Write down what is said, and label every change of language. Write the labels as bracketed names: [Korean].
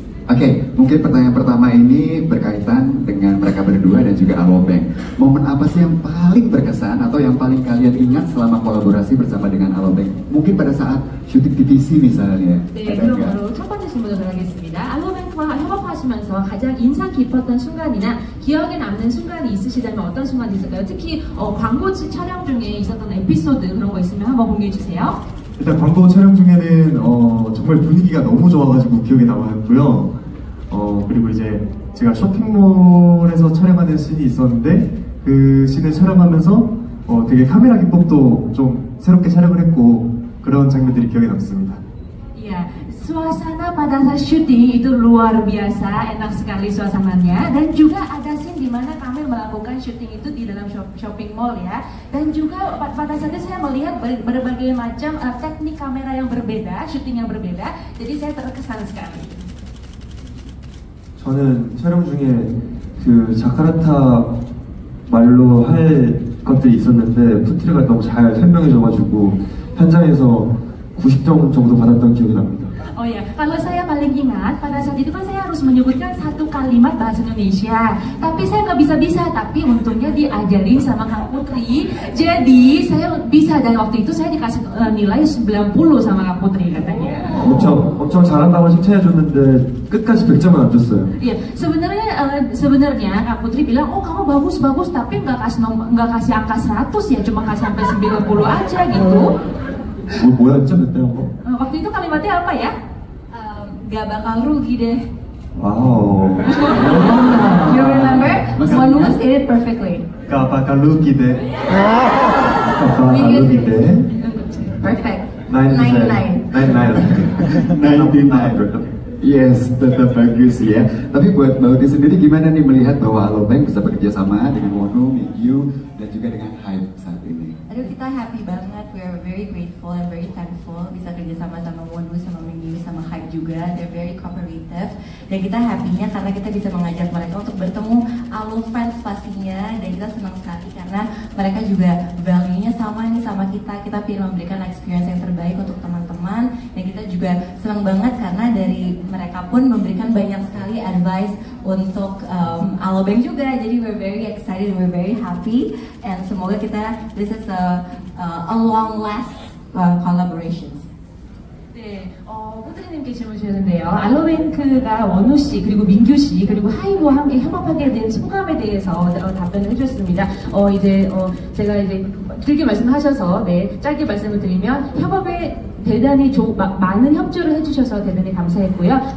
[Indonesian] Oke, mungkin pertanyaan pertama ini berkaitan dengan mereka berdua dan juga Alobank. Momen apa sih yang paling berkesan atau yang paling kalian ingat selama kolaborasi bersama dengan Alobank? Mungkin pada saat syuting TVC misalnya. [Korean] 네, [Indonesian] Ada [Korean] 그럼 [Indonesian] nggak? [Korean] 바로 첫 번째 질문으로 가겠습니다. 알로뱅크와 협업하시면서 가장 인상 깊었던 순간이나 기억에 남는 순간이 있으시다면 어떤 순간이 있을까요? 특히 광고 촬영 중에 있었던 에피소드 그런 거 있으면 한번 공유해 주세요. 일단 광고 촬영 중에는 정말 분위기가 너무 좋아가지고 기억에 남았고요. 그리고 이제 제가 쇼핑몰에서 촬영하는 씬이 있었는데 그 씬을 촬영하면서 되게 카메라 기법도 좀 새롭게 촬영을 했고 그런 장면들이 기억에 남습니다. [Indonesian] Iya, suasana pada saat syuting itu luar biasa, enak sekali suasananya. Dan juga ada scene di mana kami melakukan syuting itu di dalam shopping mall ya. Dan juga pada saat itu saya melihat berbagai macam teknik kamera yang berbeda, syuting yang berbeda. Jadi saya terkesan sekali. [Korean] 저는 촬영 중에 그 자카르타 말로 할 것들이 있었는데 푸트리가 너무 잘 설명해줘가지고 현장에서 90점 정도 받았던 기억이 납니다. [Indonesian] Oh ya, kalau saya paling ingat pada saat itu kan saya harus menyebutkan satu kalimat bahasa Indonesia, tapi saya nggak bisa, tapi untungnya diajarin sama Kak Putri, jadi saya bisa dan waktu itu saya dikasih nilai 90 sama Kak Putri katanya. [Korean] 엄청 잘한다고 칭찬해줬는데 끝까지 100점은 안 줬어요. [Indonesian] Iya, sebenarnya Kak Putri bilang, oh kamu bagus, tapi nggak kasih angka 100 ya, cuma kasih sampai 90 aja gitu. [Korean] 뭐였죠 그때 한 거? [Indonesian] Waktu itu kalimatnya apa ya? Gak bakal rugi deh. [Korean] 와우. [English] You remember? Monu said it perfectly. [Indonesian] 까바갈루기대. 까바갈루기대. [English] Perfect. 99. [Indonesian] 99. [English] Yes, [Indonesian] tetap bagus ya. Tapi buat Mbak Uti sendiri gimana nih melihat bahwa Alobank bisa bekerja sama dengan Wonu, Mingyu, dan juga dengan Hype saat ini? Aduh, kita happy banget. [English] We are very grateful and very thankful [Indonesian] bisa kerja sama Wonu, sama Mingyu, sama Hype juga. [English] They're very cooperative. [Indonesian] Dan kita happy-nya karena kita bisa mengajak mereka untuk bertemu Alo fans pastinya. Dan kita senang sekali karena mereka juga value-nya sama nih sama kita. Kita pengen memberikan experience yang terbaik untuk teman-teman. Dan kita juga senang banget karena dari mereka pun memberikan banyak sekali advice untuk Alobank juga. Jadi [English] we're very excited, we're very happy, and [Indonesian] semoga [English] this is a long last collaboration. [Korean] 네, 호트리님께 질문 주셨는데요. 알로뱅크가 원우 씨 그리고 민규 씨 그리고 하이브와 함께 협업하게 된 소감에 대해서 답변을 해주셨습니다. 제가 이제 길게 말씀하셔서 짧게 말씀을 드리면 협업에 대단히 많은 협조를 해주셔서 대단히 감사했고요.